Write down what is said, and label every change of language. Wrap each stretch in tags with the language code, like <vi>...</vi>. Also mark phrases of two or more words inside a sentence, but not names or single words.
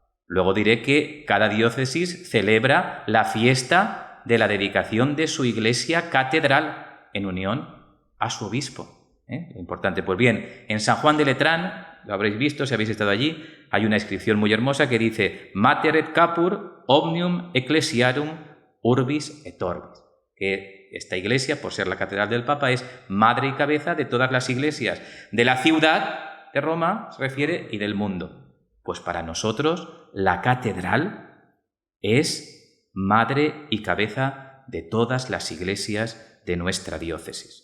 <es>Luego diré que cada diócesis celebra la fiesta de la dedicación de su iglesia catedral en unión a su obispo. Lo importante. Pues bien, en San Juan de Letrán, lo habréis visto si habéis estado allí, hay una inscripción muy hermosa que dice</es> <la>Mater et Caput omnium ecclesiarum urbis et orbis,</la> <es>que esta iglesia, por ser la catedral del Papa, es madre y cabeza de todas las iglesias de la ciudad de Roma, se refiere, y del mundo. Pues para nosotros la catedral es madre y cabeza de todas las iglesias de nuestra diócesis.</es>